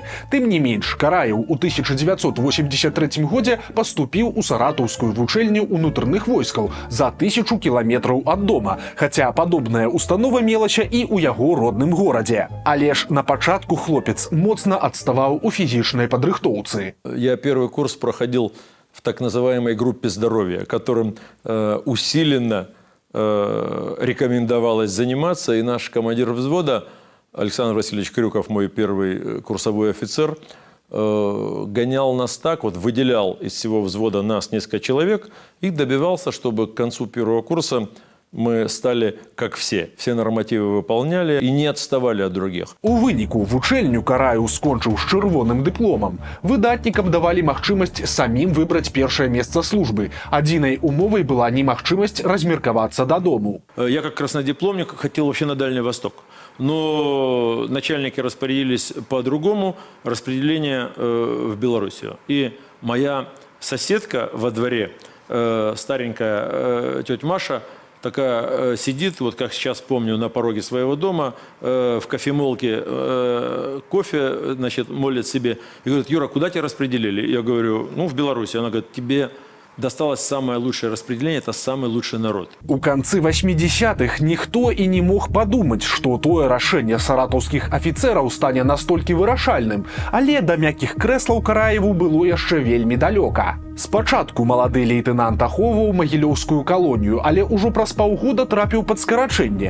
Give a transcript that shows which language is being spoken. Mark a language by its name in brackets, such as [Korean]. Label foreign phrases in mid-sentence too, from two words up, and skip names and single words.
[Belarusian] Тым не менш, Караеў у 1983 годзе паступіў у саратаўскую вучэльню ўнутраных войскаў за 1000 кіламетраў ад дома, хаця падобная установа мелася і ў яго родным горадзе. Але ж на пачатку хлопец моцна адставаў у фізічнай падрыхтоўцы. [Russian] Я первый курс проходил в так называемой группе здоровья, которым усиленно рекомендовалось заниматься, и наш командир взвода Александр Васильевич Крюков, мой первый курсовой офицер, гонял нас так, вот выделял из всего взвода нас несколько человек и добивался, чтобы к концу первого курса мы стали как все. Все нормативы выполняли и не отставали от других. [Belarusian] У выніку вучэльню Караю скончыў з чырвоным дыпломам. Выдатнікам давалі магчымасць самім выбраць першае месца службы. Адзінай умовай была немагчымасць размеркавацца дадому. [Russian] Я как краснодипломник хотел вообще на Дальний Восток. Но начальники распорядились по-другому, распределение в Белоруссию. И моя соседка во дворе, старенькая тетя Маша, такая сидит, вот как сейчас помню, на пороге своего дома, в кофемолке кофе, значит, молит себе. И говорит: Юра, куда тебя распределили? Я говорю: ну, в Беларусь. Она говорит: тебе досталось самое лучшее распределение, это самый лучший народ. [Belarusian] У канцы 80-х ніхто і не мог падумаць, што тое рашэнне саратаўскіх афіцэраў стане настолькі вырашальным, але да мяккіх крэслаў Караеву было яшчэ вельмі далёка. Спачатку малады лейтэнант ахоўваў магілёўскую калонію, але ўжо праз паўгода трапіў пад скарачэнне.